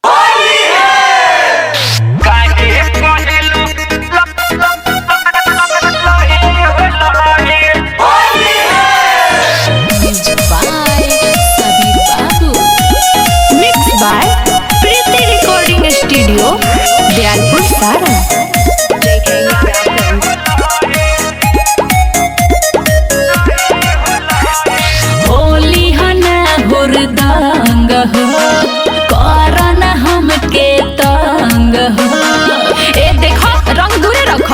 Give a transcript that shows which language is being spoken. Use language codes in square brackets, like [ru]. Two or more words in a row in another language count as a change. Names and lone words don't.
[en] Music by Sabir Babu. Mixed by Preeti Recording Studio, Dialpur Sara. JK Yadav Films. [bho] होली हना हुरदांग हो, करना हमके तंग हो। ए देखो रंग दूरे रखो।